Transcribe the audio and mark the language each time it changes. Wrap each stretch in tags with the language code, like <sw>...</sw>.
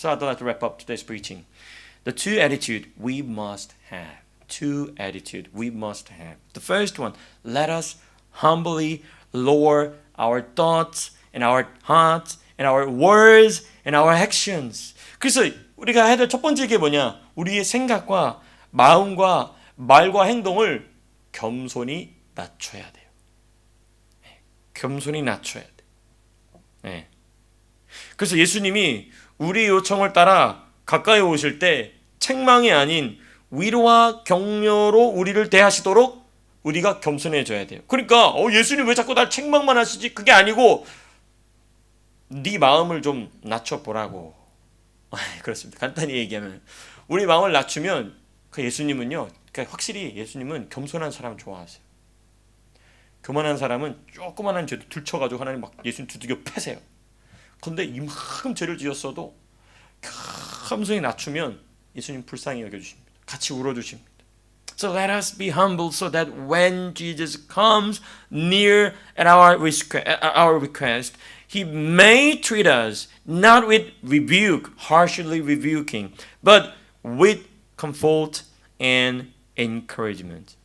<en>So I'd like to wrap up today's preaching. The two attitudes we must have. Two attitudes we must have. The first one, let us humbly lower our thoughts and our hearts and our words and our actions.</en> <ko>그래서 우리가 해야 될 첫 번째 게 뭐냐? 우리의 생각과 마음과 말과 행동을 겸손히 낮춰야 돼요. 겸손히 낮춰야 돼요. 네. 그래서 예수님이 우리 요청을 따라 가까이 오실 때 책망이 아닌 위로와 격려로 우리를 대하시도록 우리가 겸손해져야 돼요. 그러니까 예수님 왜 자꾸 날 책망만 하시지? 그게 아니고 네 마음을 좀 낮춰보라고. 그렇습니다. 간단히 얘기하면 우리 마음을 낮추면 그 예수님은요, 그러니까 확실히 예수님은 겸손한 사람 좋아하세요. 교만한 사람은 조그만한 죄도 들쳐가지고 하나님 막 예수님 두들겨 패세요. 근데 이만큼 죄를 지었어도 겸손히 낮추면 예수님 불쌍히 여겨주십니다. 같이 울어주십니다.</ko> <en>So let us be humble so that when Jesus comes near at our request, He may treat us not with rebuke, harshly rebuking, but with comfort and encouragement.</en>